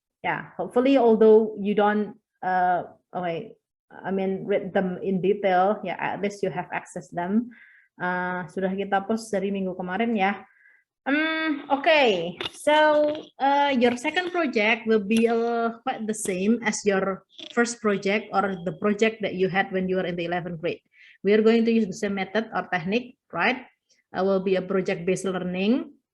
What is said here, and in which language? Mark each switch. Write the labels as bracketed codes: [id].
[en] Yeah, hopefully, although you don't read them in detail, yeah, at least you have access them. [id] Sudah kita post dari minggu kemarin ya. [en] Okay, so your second project will be quite the same as your first project or the project that you had when you were in the 11th grade. We are going to use the same method or technique, right? Will be a project-based learning.